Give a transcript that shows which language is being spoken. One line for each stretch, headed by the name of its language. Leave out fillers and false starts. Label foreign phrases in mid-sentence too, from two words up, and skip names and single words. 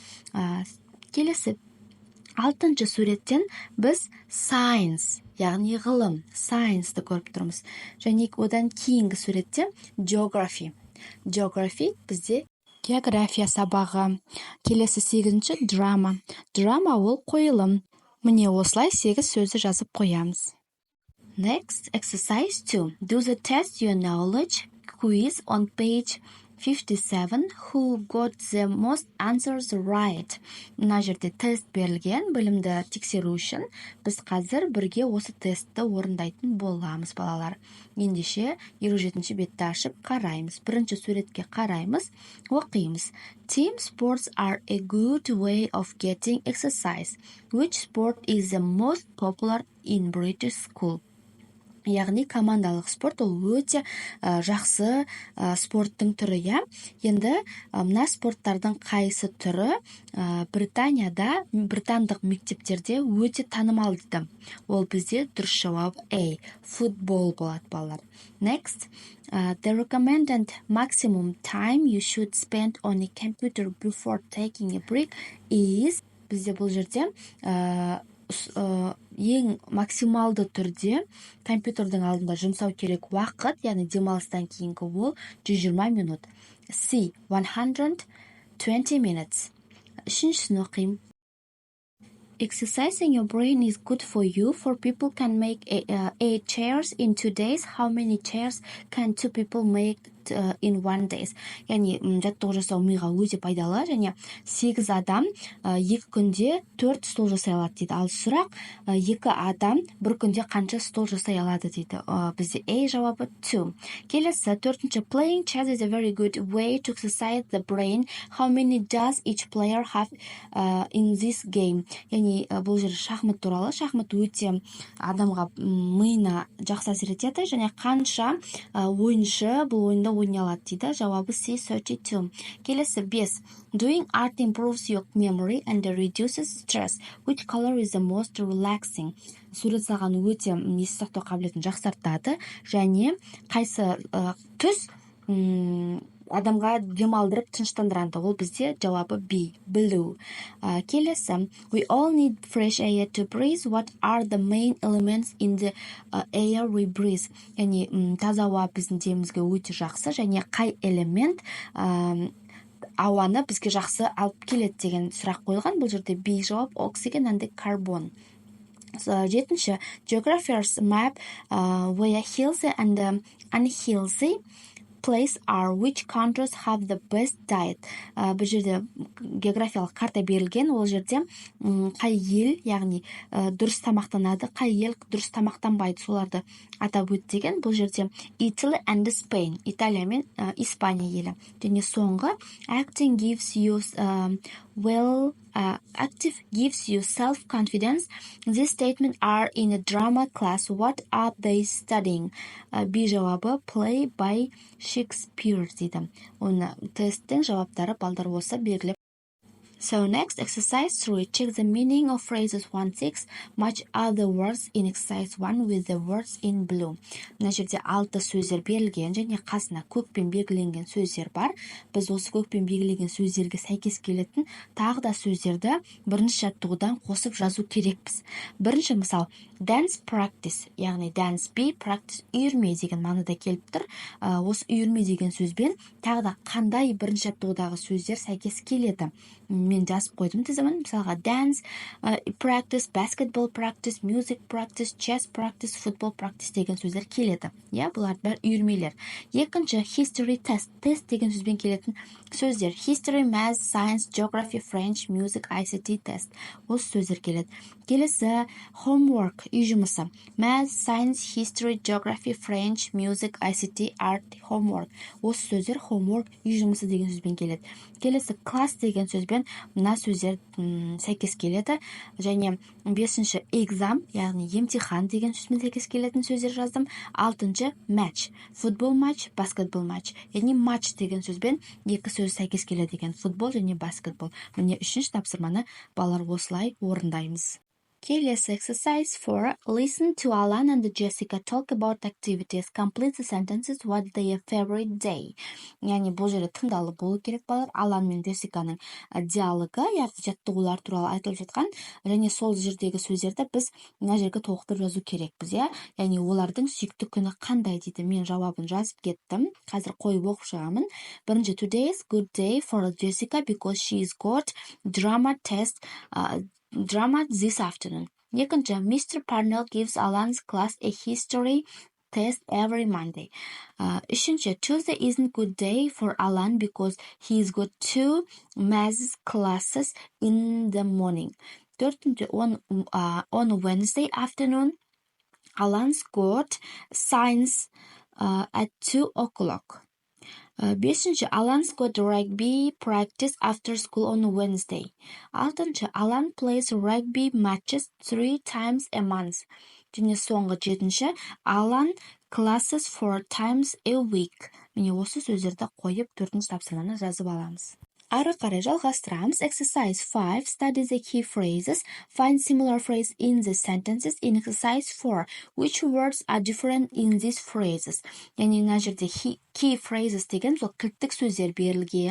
Kazakh: Келесі 6-ші суреттен біз science, яғни ғылым, science-ды көріп тұрмыз. Және одан кейінгі суретте geography. Geography бізде география сабағы. Келесі 8-ші драма. Драма ол қойылым. Міне осылай 8 сөзді жазып қоямыз.
English: Next, exercise 2. Do the test your knowledge quiz on page 57. Who got the most answers right?
Kazakh: Мына жерде тест берілген, білімді тексеру үшін біз қазір бірге осы тестті орындайтын боламыз, балалар. Ендеше 57-ші бетті ашып қараймыз. Бірінші суретке қараймыз, оқимыз.
English: Team sports are a good way of getting exercise. Which sport is the most popular in British school?
Kazakh: Яғни командалық спорт ол өте жақсы спорттың түрі, я. Енді мына спорттардың қайсы түрі Британияда, британдық мектептерде өте танымал дейді. Ол бізде дұрыс жауап A. Футбол болады, балалар.
English: Next, the recommended maximum time you should spend on a computer before taking a break is,
Kazakh: бізде бұл жерде ең максималды түрде компьютердің алдында жұмсау керек уақыт, яғни демалыстан кейінгі ол 120 минут. C. 120 minutes. Үшіншісін оқим.
English: Exercising your brain is good for you, for people can make 8 chairs in 2 days. How many chairs can 2 people make in 1 day?
Kazakh: Яғни жаттығу жасау миға өте пайдалы, және 8 адам 2 күнде 4 стол жасай алады дейді. Ал сұрақ, 2 адам 1 күнде қанша стол жасай алады дейді. Бізде A жауабы 2. Келесі 4-ші,
English: playing chess is a very good way to exercise the brain. How many does each player have in this game?
Kazakh: Яғни бұл жер шахмат туралы. Шахмат өте адамға миына жақсы әсер етеді, және қанша ойыншы бұл ойында ойнай алады дейді. Жауабы C. 32. Келесі 5.
English: Doing art improves your memory and reduces stress. Which color is the most relaxing?
Kazakh: Сурет салған өте есте сақтау қабілетін жақсартады, және қайсы түс адамға демалдырып тыныштандырады. Ол бізде жауабы B. Blue. Келесі,
English: we all need fresh air to breathe. What are the main elements in the air we breathe?
Kazakh: Яғни таза ауа біздің денемізге өте жақсы, және қай элемент ауаны бізге жақсы алып келеді деген сұрақ қойылған. Бұл жерде B жауап,
English: oxygen and carbon. 7-ші, geographers map where healthy and unhealthy place are which countries have the best diet.
Kazakh: Бұл жерде географиялық карта берілген, ол жерде қай ел, яғни дұрыс тамақтанады, қай ел дұрыс тамақтанбайды, соларды атап өтті деген. Бұл жерде
English: Italy and Spain,
Kazakh: Италия мен Испания елі. Және соңғы
English: acting gives you active gives you self-confidence. This statement are in a drama class. What are they studying? B жауабы play by Shakespeare дейді.
Kazakh: Оны тесттің жауаптары балдар болса белгілеп.
English: So next, exercise 3. Check the meaning of phrases 1-6. Match other words in exercise 1 with the words in blue.
Kazakh: Мына жерде 6 сөздер берілген және қасына көкпен белгіленген сөздер бар. Біз осы көкпен белгіленген сөздерге сәйкес келетін тағы да сөздерді бірінші жаттығудан қосып жазу керекпіз. Бірінші мысал,
English: dance practice,
Kazakh: яғни
English: dance be practice
Kazakh: үйірме деген мағынада келіп тұр. Осы үйірме деген сөзбен тағы да қандай бірінші жаттығудағы сөздер сәйкес келеді. Мен жазып қойдым тізімін. Мысалға
English: dance practice, basketball practice, music practice, chess practice, football practice
Kazakh: деген сөздер келеді. Бұлар бәрі үйірмелер. Екінші
English: history test,
Kazakh: тест деген сөзбен келетін сөздер.
English: History, math, science, geography, French, music, ICT test.
Kazakh: Осы сөздер келеді. Келесі homework, үй жұмысы.
English: Math, science, history, geography, French, music, ICT, art, homework.
Kazakh: Осы сөздер homework, үй жұмысы деген сөзбен келеді. Келесі class деген сөзбен мына сөздер сәйкес келеді. Және 5-ші exam, яғни емтихан деген сөзбен сәйкес келетін сөздер жаздым. 6-ші match, футбол матч, баскетбол матч. Яғни матч деген сөзбен екі сөз сәйкес келеді деген, футбол және баскетбол. Міне 3-ші тапсырманы балалар осылай орындаймыз. Келесі exercise 4.
English: Listen to Alan and Jessica talk about activities. Complete the sentences. What's their favorite day?
Kazakh: Яғни бұл жерде тыңдалып болу керек балалар. Алан мен Джессиканың диалогы, яғни жаттығулар туралы айтылып жатқан, және сол жердегі сөздерді біз мына жерге толықтырып жазу керекпіз, яғни олардың сүйікті күні қандай дейді. Мен жауабын жазып кеттім. Қазір қойып оқып шығамын. Бірінші,
English: today is good day for Jessica because she's got drama this afternoon.
Kazakh: Екінші, Mr.
English: Parnell gives Alan's class a history test every Monday. Үшінші, Tuesday isn't good day for Alan because he's got 2 maths classes in the morning. Төртінші, on Wednesday afternoon, Alan's got science at 2 o'clock. Бесінші, Alan's got rugby practice after school on Wednesday. Алтыншы, Alan plays rugby matches 3 times a month.
Kazakh: Және соңғы 7-ші,
English: Alan classes 4 times a week.
Kazakh: Міне осы сөздерді қойып 4-ші тапсырманы жазып аламыз. Ары қарай жалғастырамыз.
English: Exercise 5. Study the key phrases. Find similar phrase in the sentences. In exercise 4. Which words are different in these phrases?
Kazakh: Яғни мына жерде
English: key phrases
Kazakh: деген сол кілттік сөздер берілген.